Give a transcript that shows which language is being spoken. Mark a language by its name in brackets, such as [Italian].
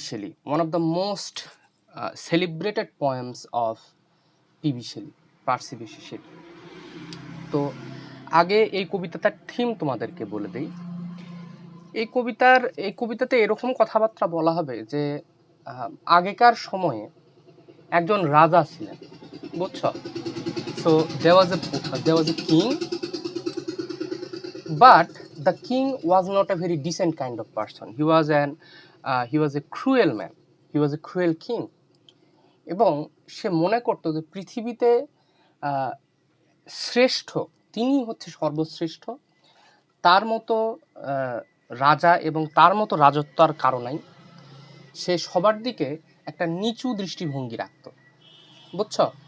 [English] Shelley, one of the most celebrated poems of P.B. [Bangla] Shelley, Parsi বিশি Shelley. তো আগে এই কবিতাটার theme তোমাদেরকে বলে দিই। এই কবিতাতে এরকম কথাবার্তা বলা হবে যে আগেকার সময়ে একজন রাজা ছিলেন, বুঝছো? [English] So there was a king, but the king was not a very decent kind of person. He was a cruel man. He was a cruel king. [Bangla] এবং সে মনে করতো যে পৃথিবীতে শ্রেষ্ঠ তিনি হচ্ছে সর্বশ্রেষ্ঠ, তার মতো রাজা এবং তার মতো রাজত্ব আর কারো নাই। সে সবার দিকে একটা নিচু দৃষ্টিভঙ্গি রাখত, বুঝছো?